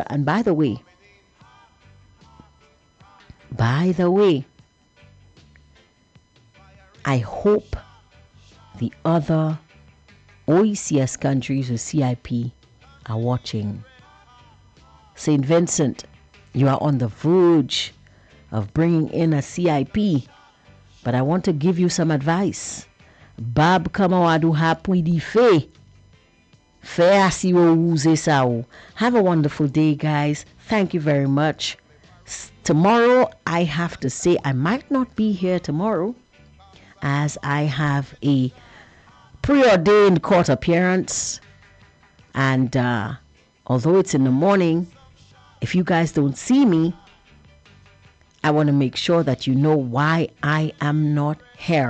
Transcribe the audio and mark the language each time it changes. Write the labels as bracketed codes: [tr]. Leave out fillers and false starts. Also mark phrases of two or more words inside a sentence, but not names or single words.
[en] And by the way, I hope the other OECS countries with CIP are watching. St. Vincent, you are on the verge of bringing in a CIP, but I want to give you some advice. Bab kama wadu hapwi di fe. Fe asiwo uze sao. Have a wonderful day, guys. Thank you very much. Tomorrow, I have to say I might not be here tomorrow, as I have a preordained court appearance. And although it's in the morning, if you guys don't see me, I want to make sure that you know why I am not here.